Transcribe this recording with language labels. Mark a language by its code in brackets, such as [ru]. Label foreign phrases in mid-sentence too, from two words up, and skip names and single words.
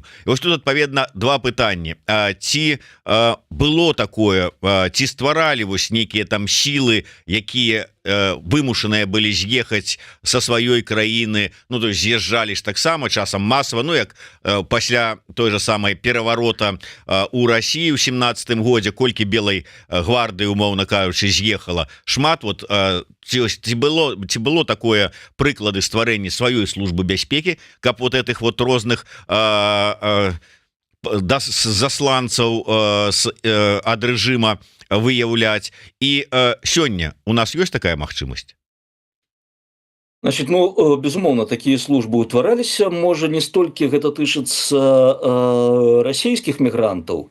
[be] І вось тут адпаведна два пытанні. Ці было такое, ці стваралі вось нейкія там сілы, якія вымушаныя былі з'ехаць са сваёй краіны, ну [ru] то есть [be] з'язджалі ж таксама часам масава, ну як пасля той же самай пераварота у Расіі ў 17 годзе, колькі белай гвардыі, умоўна кажучы, з'ехала. Шмат. Вот ці было такое прыклады стварэння сваёй службы бяспекі, каб [ru] вот этих вот [be] розных засланцаў ад рэжыма выяўляць. І сёння у нас ёсць такая магчымасць? Значит, ну, безумоўна, такія службы ўтвараліся. Можа, не столькі гэта тычыцца расійскіх мігрантаў.